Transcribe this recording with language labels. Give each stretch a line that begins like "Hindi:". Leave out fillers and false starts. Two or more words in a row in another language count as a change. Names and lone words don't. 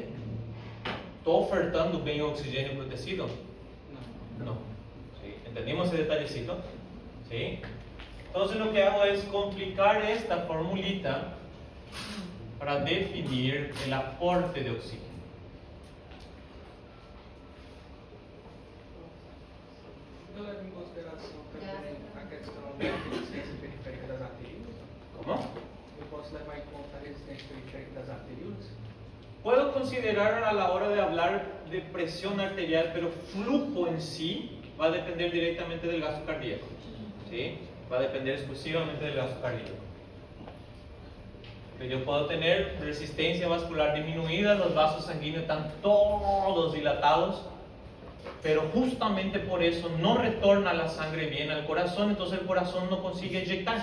Spanish: ¿Está ofertando bien oxígeno para el tejido? No. ¿Sí? ¿Entendimos ese detallecito? ¿Sí? Entonces lo que hago es complicar esta formulita para definir el aporte de oxígeno.
Portuguese: Eu levo em consideração também a questão da resistência periférica das arterias.
Spanish: ¿Cómo?
Portuguese: Eu posso levar em conta a resistência periférica das arterias.
Spanish: Puedo considerar a la hora de hablar de presión arterial, pero flujo en sí va a depender directamente del gasto cardíaco. ¿Sí? Va a depender exclusivamente del gasto cardíaco. Yo puedo tener resistencia vascular disminuida, los vasos sanguíneos están todos dilatados, pero justamente por eso no retorna la sangre bien al corazón, entonces el corazón no consigue inyectar.